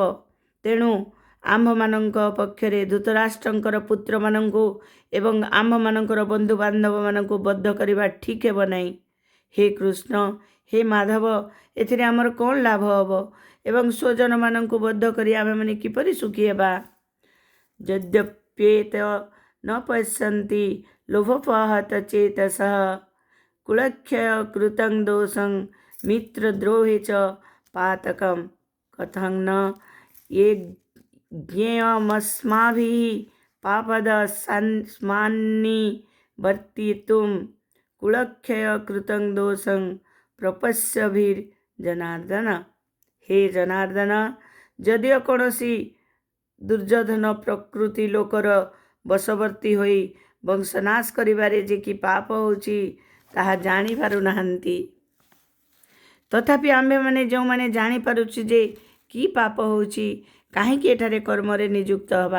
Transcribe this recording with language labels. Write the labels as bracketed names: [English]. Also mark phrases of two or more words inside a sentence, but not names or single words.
[Odia] ତେଣୁ ଆମ୍ଭମାନଙ୍କ ପକ୍ଷରେ ଧୃତରାଷ୍ଟ୍ରଙ୍କର ପୁତ୍ରମାନଙ୍କୁ ଏବଂ ଆମ୍ଭମାନଙ୍କର ବନ୍ଧୁବାନ୍ଧବମାନଙ୍କୁ ବଧ କରିବା ଠିକ୍ ହେବ ନାହିଁ। ହେ କୃଷ୍ଣ, ହେ ମାଧବ, ଏଥିରେ ଆମର କ'ଣ ଲାଭ ହେବ ଏବଂ ସ୍ୱଜନମାନଙ୍କୁ ବଧ କରି ଆମେମାନେ କିପରି ସୁଖୀ ହେବା? [Sanskrit] ଯଦ୍ୟପ୍ୟେତ न पश्यन्ति लोभोपहतचेतसः कुलक्षयकृतं दोषं मित्रद्रोहे च पातकं कथं न ये ज्ञेयमस्माभिः पापदस्मान्निवर्तितुं कुलक्षयकृतं दोषं प्रपश्यभिर्जनार्दन। हे जनार्दन, [Odia] ଯଦିଓ କୌଣସି ଦୁର୍ଯୋଧନ ପ୍ରକୃତି ଲୋକର ବଶବର୍ତ୍ତୀ ହୋଇ ବଂଶନାଶ କରିବାରେ ଯେ କି ପାପ ହେଉଛି ତାହା ଜାଣିପାରୁନାହାନ୍ତି, ତଥାପି ଆମ୍ଭେମାନେ ଯେଉଁମାନେ ଜାଣିପାରୁଛୁ ଯେ କି ପାପ ହେଉଛି, କାହିଁକି ଏଠାରେ କର୍ମରେ ନିଯୁକ୍ତ ହେବା।